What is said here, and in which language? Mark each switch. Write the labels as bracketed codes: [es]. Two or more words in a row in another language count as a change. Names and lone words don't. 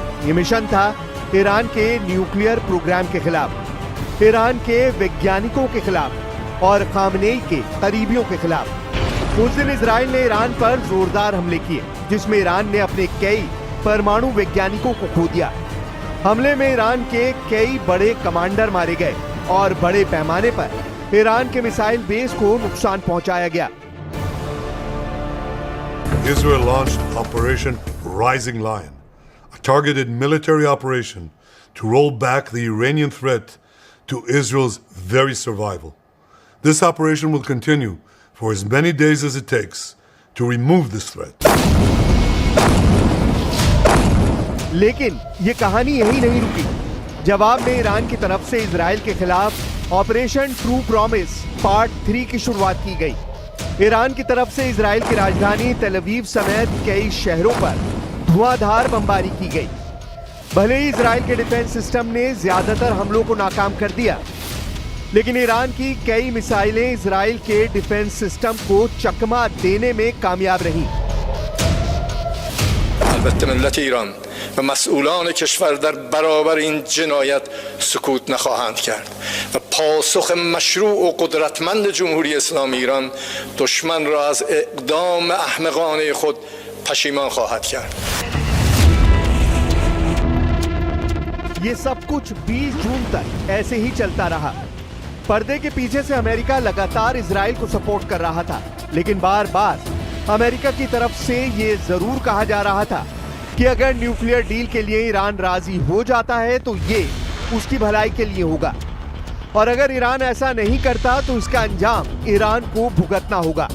[hi] यह मिशन था ईरान के [en] nuclear program [hi] के खिलाफ, ईरान के वैज्ञानिकों के खिलाफ और खामनेई के करीबियों के खिलाफ। उस दिन इजराइल ने ईरान पर जोरदार हमले किए, जिसमें ईरान ने अपने कई परमाणु वैज्ञानिकों को खो दिया। हमले में ईरान के कई बड़े कमांडर मारे गए और बड़े पैमाने पर ईरान के [en] missile base [hi] को नुकसान पहुंचाया गया। [en] Israel launched Operation Rising Lion, a targeted military operation to roll back the Iranian threat to Israel's very survival. This operation will continue for as many days as it takes to remove this threat. [hi] लेकिन ये कहानी यही नहीं रुकी। जवाब में ईरान की तरफ से इजराइल के खिलाफ ऑपरेशन ट्रू प्रॉमिस पार्ट 3 की शुरुआत की गई। ईरान की तरफ से इजराइल की राजधानी तेल अवीव समेत कई शहरों पर धुआंधार बमबारी की गई। भले ही इजराइल के [en] defense system [hi] ने ज्यादातर हमलों को नाकाम कर दिया, लेकिन ईरान की कई मिसाइलें इजराइल के [en] defense system [hi] को चकमा देने में कामयाब रहीं। [fa] البته ملت ایران و مسئولان کشور در برابر این جنایت سکوت نخواهند کرد و پاسخ مشروع و قدرتمند جمهوری اسلامی ایران دشمن را از اقدام احمقانه خود پشیمان خواهد کرد. [hi] ये सब कुछ 20 जून तक ऐसे ही चलता रहा। पर्दे के पीछे से अमेरिका लगातार इजराइल को सपोर्ट कर रहा था, लेकिन बार बार अमेरिका की तरफ से ये जरूर कहा जा रहा था कि अगर [en] nuclear deal [hi] के लिए ईरान राजी हो जाता है तो ये उसकी भलाई के लिए होगा, और अगर ईरान ऐसा नहीं करता तो इसका अंजाम ईरान को भुगतना होगा।